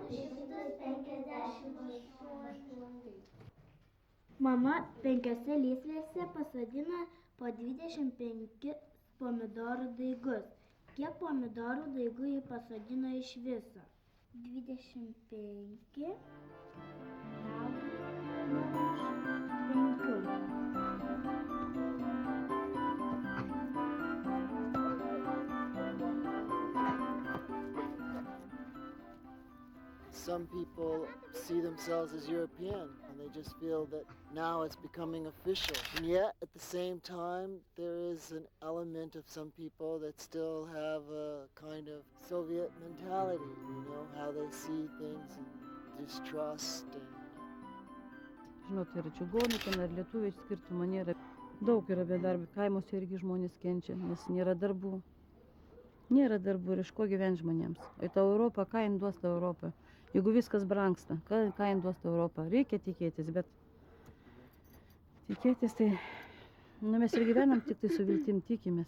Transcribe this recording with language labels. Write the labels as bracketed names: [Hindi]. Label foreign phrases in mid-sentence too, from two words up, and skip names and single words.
[Lithuanian] 258. Mama 5 lysvėse pasodina po 25 pomidorų daigus. Kiek pomidorų daigų ji pasodino iš viso? 25. [English] Some people see themselves as European and they just feel that now it's becoming official. And yet, at the same time, there is an element of some people that still have a kind of Soviet mentality, how they see things and distrust. [Lithuanian] Žinot, ir čigonų ten, ir lietuviai skirtumo nėra. Daug yra bedarbių, kaimuose irgi žmonės kenčia, nes nėra darbų. Nėra darbų ir iš ko gyventi žmonėms. O ta Europa, ką jin duos ta Europa? Jeigu viskas brangsta, ką jin duos ta Europa? Reikia tikėtis, bet tikėtis tai, mes ir gyvenam tik tai su viltim tikimės.